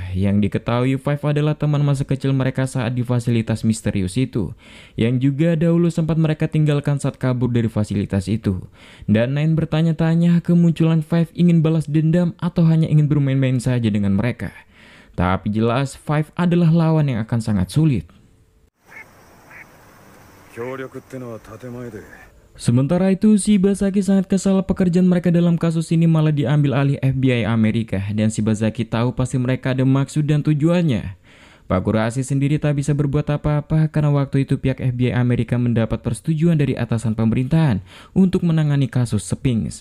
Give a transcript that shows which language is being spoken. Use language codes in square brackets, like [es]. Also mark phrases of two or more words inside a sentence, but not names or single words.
[id] Yang diketahui Five adalah teman masa kecil mereka saat di fasilitas misterius itu, yang juga dahulu sempat mereka tinggalkan saat kabur dari fasilitas itu. Dan 9 bertanya-tanya kemunculan Five ingin balas dendam atau hanya ingin bermain-main saja dengan mereka. Tapi jelas Five adalah lawan yang akan sangat sulit. [ja] 協力ってのは建前で [id] Sementara itu, Shibazaki sangat kesal pekerjaan mereka dalam kasus ini malah diambil alih FBI Amerika, dan Shibazaki tahu pasti mereka ada maksud dan tujuannya. Pak Kurahasi sendiri tak bisa berbuat apa-apa karena waktu itu pihak FBI Amerika mendapat persetujuan dari atasan pemerintahan untuk menangani kasus Sphinx.